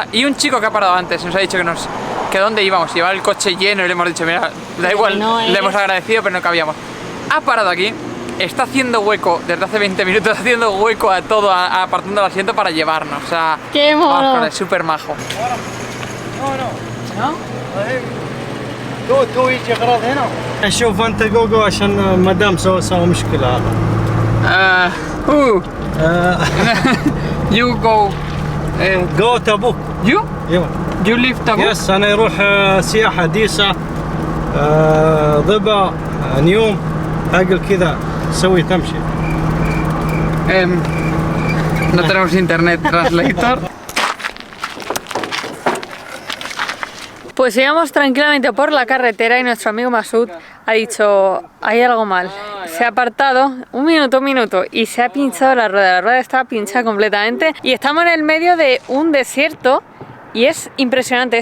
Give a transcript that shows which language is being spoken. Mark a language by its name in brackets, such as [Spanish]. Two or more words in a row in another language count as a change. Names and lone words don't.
[Spanish] Y un chico que ha parado antes nos ha dicho que dónde íbamos. Llevaba el coche lleno y le hemos dicho, mira, da igual, le hemos agradecido, pero no cabíamos. Ha parado aquí, está haciendo hueco, desde hace 20 minutos, haciendo hueco a todo, apartando el asiento para llevarnos. O sea, ¡qué mono! Es súper majo. ¿No? [Arabic] تو يجي اغراض هنا نشوف انت جوجو عشان مدام سوى مشكله هذا [English] You go. go Tabuk You? [Arabic] ايوه [English] You leave Tabuk? [Arabic] يس انا يروح سياحه ديسه ضبا نيوم اقل كذا سوي تمشي [Spanish] No tenemos [English] internet translator. [Spanish] Pues íbamos tranquilamente por la carretera y nuestro amigo Masud ha dicho, hay algo mal. Se ha apartado un minuto y se ha pinchado la rueda está pinchada completamente y estamos en el medio de un desierto y es impresionante.